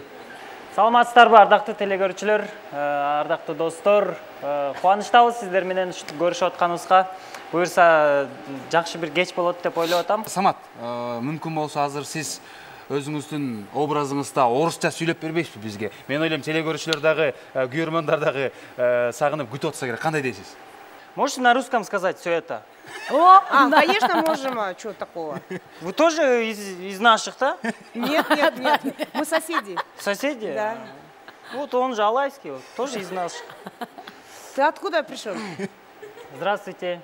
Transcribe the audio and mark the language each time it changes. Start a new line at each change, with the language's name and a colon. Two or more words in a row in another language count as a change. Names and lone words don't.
Kyrgyz: Саламатсыздарбы, ардактуу телегөрүүчүлөр, ардактуу достор, кубанычтабыз сиздер менен көрүшүп атканыбызга. Буюрса жакшы бир кеч болот деп ойлоп атам. Самат, мүмкүн болсо азыр сиз өзүңүздүн образыңызда орусча сүйлөп бербейсизби бизге? Мен ойлойм, телегөрүүчүлөр дагы, көрөрмандар дагы сагынып күтүп атса керек. Кандай дейсиз?
Russian: Можете на русском сказать все это? Конечно, можем, что такого. Вы тоже из наших, да? Нет, мы соседи. Соседи? Да. Вот он же алайский, вот, тоже из наших. Ты откуда пришел? Здравствуйте.